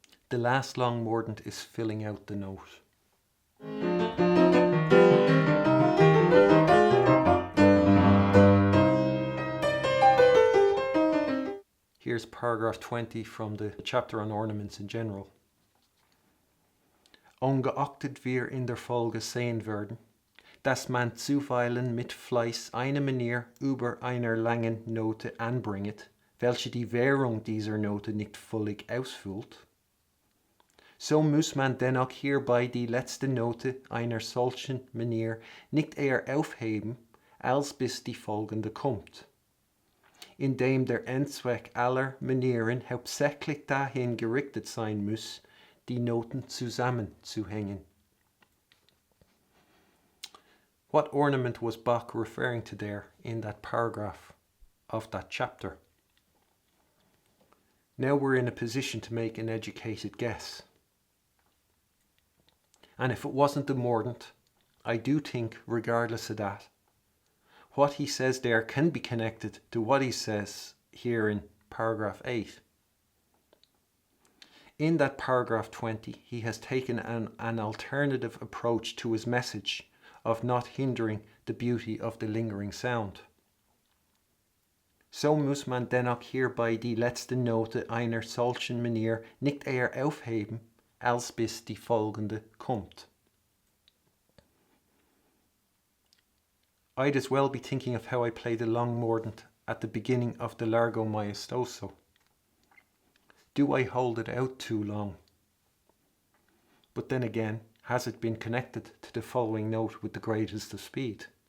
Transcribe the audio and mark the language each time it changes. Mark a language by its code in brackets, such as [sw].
[en] The last long mordent is filling out the note. Here's paragraph 20 from the chapter on ornaments in general. [de] Ungeachtet wir in der Folge sehen werden, dass man zuweilen mit Fleiß eine Manier über einer langen Note anbringet, welche die Währung dieser Note nicht völlig ausfüllt, so muss man dennoch hierbei die letzte Note einer solchen Manier nicht eher aufheben, als bis die folgende kommt, indem der Endzweck aller Manieren hauptsächlich dahin gerichtet sein muss, die Noten zusammenzuhängen. [en] What ornament was Bach referring to there in that paragraph of that chapter? Now we're in a position to make an educated guess. And if it wasn't the Mordent, I do think, regardless of that, what he says there can be connected to what he says here in paragraph 8. In that paragraph 20, he has taken an alternative approach to his message of not hindering the beauty of the lingering sound. [de] So muss man dennoch hierbei die letzte Note einer solchen Manier nicht eher aufheben, als bis die folgende kommt. [en] I'd as well be thinking of how I play the long Mordent at the beginning of the Largo Maestoso. Do I hold it out too long? But then again, has it been connected to the following note with the greatest of speed?